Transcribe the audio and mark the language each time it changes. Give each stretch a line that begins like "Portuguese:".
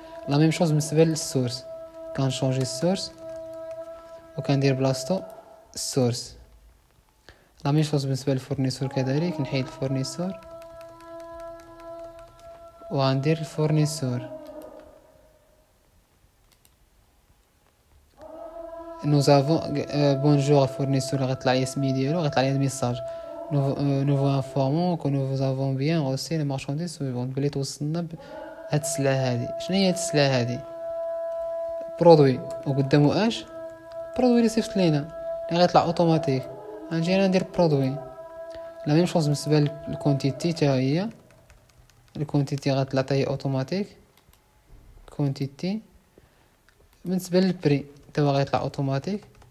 Arabic: لا ميم شوز بالنسبه للسورس. كنشونجي السورس وكندير بلاصتو السورس. لا ميم شوز بالنسبه للفورنيسور كذلك. نحيد الفورنيسور وغندير الفورنيسور.
French: nous avons bonjour fournisseur.
Arabic: غطلع لي اسمي ديالو، غطلع لي الميساج
French: nous vous informons que nous vous avons bien reçu les marchandises suivantes.
Arabic: بلي توصلنا هاد السلعه هادي. شنو هي هاد السلعه هادي؟ برودوي وقدامو اش برودوي اللي صيفط لينا اللي غيطلع اوتوماتيك. غنجي انا ندير برودوي. لا ميم شوز بالنسبه للكونتيتي حتى هي الكونتيتي غتعطيه اوتوماتيك. كونتيتي بالنسبه للبري توا غيطلع اوتوماتيك.